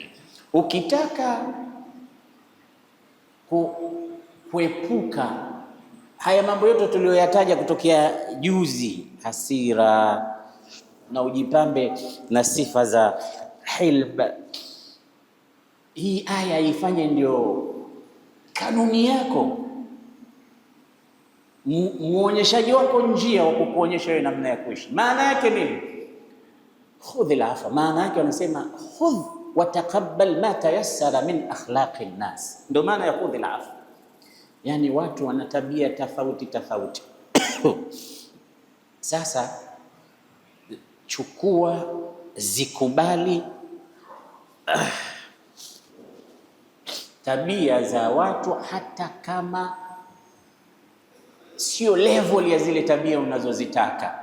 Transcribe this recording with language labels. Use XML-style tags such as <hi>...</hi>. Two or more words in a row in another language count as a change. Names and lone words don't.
<sw>Ukitaka kuepuka haya mambo yote tuliyoyataja kutokea juzi, hasira na ujipambe na sifa za hilm, hii aya ifanye ndio kanuni yako, muonyeshaji wako njia wa kukuonyesha wewe namna ya kuishi. Maana yake nini?</sw> <ar>خذ العفو,</ar> <sw>maana yake wanasema</sw> <ar>خذ وتقبل ما تيسر من أخلاق الناس.</ar> <sw>Ndio maana ya</sw> <ar>خذ العفو.</ar> <sw>Yani watu wana tabia tofauti. Sasa chukua, zikubali tabia za watu, hata kama sio level ya zile tabia unazozitaka.</sw>